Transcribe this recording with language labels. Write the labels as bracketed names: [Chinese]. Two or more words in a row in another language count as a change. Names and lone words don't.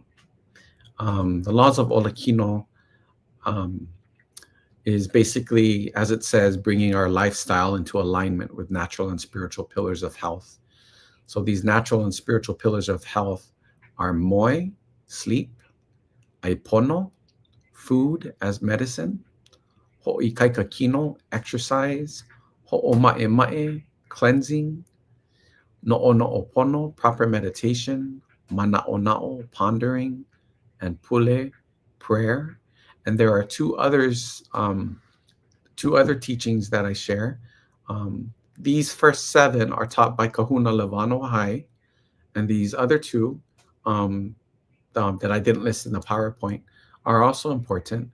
[English] The laws of Olakino is basically, as it says, bringing our lifestyle into alignment with natural and spiritual pillars of health. So these natural and spiritual pillars of health are moi, sleep, aipono, food as medicine, [Hawaiian] hoʻikaika kino, [English] exercise, hoʻomaʻemaʻe, cleansing, noʻonoʻopono, proper meditation, manaʻonaʻo, pondering, and pule, prayer. And there are two other teachings that I share. These first 7 are taught by Kahuna Levano Hai, and these other 2 that I didn't list in the PowerPoint are also important.